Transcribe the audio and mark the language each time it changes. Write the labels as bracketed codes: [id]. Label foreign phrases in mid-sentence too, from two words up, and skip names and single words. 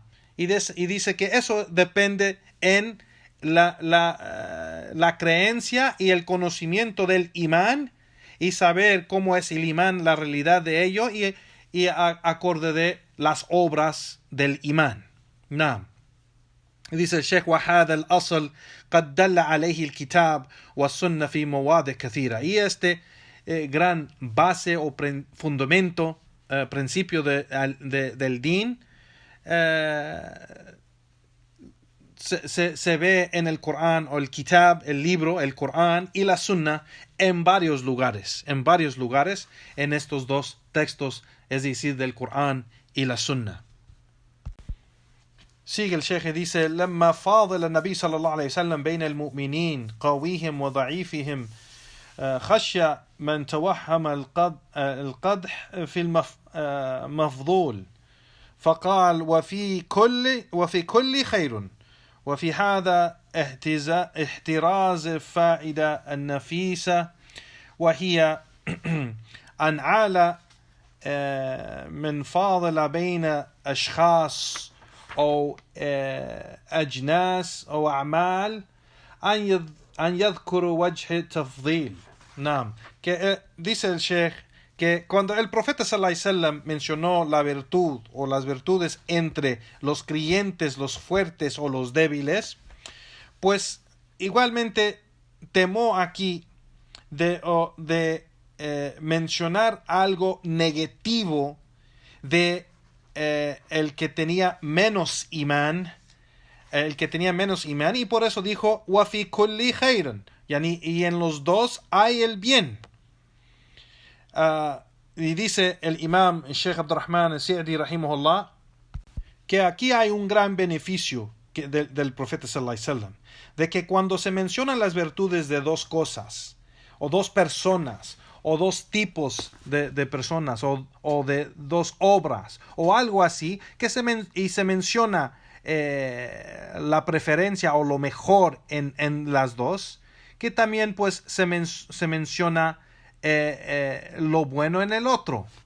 [es] Y dice que eso depende en la creencia y el conocimiento del imán, y saber cómo es el imán, la realidad de ello, y acorde de las obras del imán. Naam. Dice el Sheikh, [ar] وهذا الأصل قد دل عليه الكتاب والسنة في مواضع كثيرة. [es] Y este gran base o fundamento, principio del din, se ve en el Corán, o el kitab, el libro, el Corán y la sunna, en varios lugares, en estos dos textos, es decir, del Corán y la sunna. Sigue el Sheikh y dice, [ar] لما فاضل النبي صلى الله عليه وسلم بين المؤمنين قويهم وضعيفهم خشى من توهم القدح في المفضول فقال وفي كل خير. وفي هذا احتراز الفائدة النفيسة، وهي أن عال من فاضل بين أشخاص أو أجناس أو أعمال أن يذكروا وجه التفضيل. نعم. [es] Que dice el Sheikh que cuando el profeta [ar] صلى الله عليه وسلم [es] mencionó la virtud o las virtudes entre los creyentes, los fuertes o los débiles, pues igualmente temó aquí de mencionar algo negativo de el que tenía menos imán, y por eso dijo [ar] وَفِي كُلِّ خَيْرٍ, [es] y en los dos hay el bien. Y dice el imam Sheikh Abdurrahman al-Sa'di rahimahullah que aquí hay un gran beneficio del profeta [ar] صلى الله عليه وسلم, [es] de que cuando se mencionan las virtudes de dos cosas o dos personas o dos tipos de personas o de dos obras o algo así, y se menciona la preferencia o lo mejor en las dos, que también pues se menciona lo bueno en el otro.